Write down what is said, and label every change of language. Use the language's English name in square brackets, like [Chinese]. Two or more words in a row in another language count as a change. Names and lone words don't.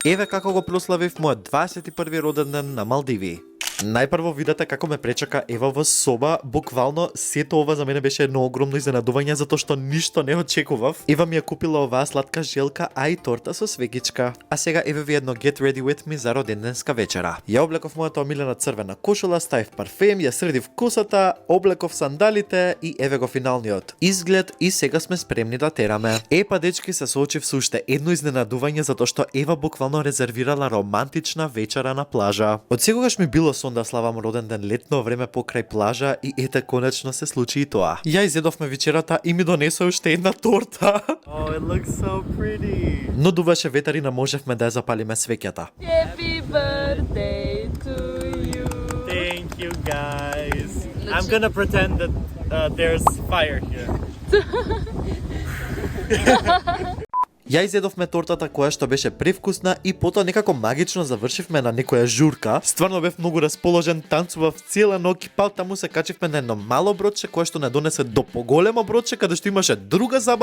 [Macedonian] Еве како го прославив мојот 21 роден ден на Малдиви. Најпрво видете како ме пречака Ева во соба, буквално сето ова за мене беше едно огромно изненадување затоа што ништо не очекував. Ева ми ја купила оваа сладка желка, а и торта со свегичка. А сега еве ви едно [English] get ready with me [Macedonian] за роденденска вечера. Ја облеков мојата омилена црвена кошула, ставив парфем, ја средив косата, облеков сандалите и еве го финалниот изглед и сега сме спремни да тераме. Епа дечки, се соочив со уште едно изненадување затоа што Ева буквално резервирала романтична вечера на плажа. Од секогаш ми било сон да славам роден ден летно време покрај плажа и ете конечно се случи и тоа. Ја изедовме вечерата и ми донесоа уште една торта. [English] Oh, it looks so pretty. Но дуваше ветер и не можевме да ја запалиме свеќата. Happy birthday to you. Thank you guys. I'm gonna pretend that there's fire here. [Macedonian] Ја изедовме тортата која што беше превкусна и потоа некако магично завршивме на некоја журка. Стварно бев многу расположен, танцував цела ноќ, па таму се качивме на едно мало бродче кое што не донесе до поголемо бродче каде што имаше друга забава.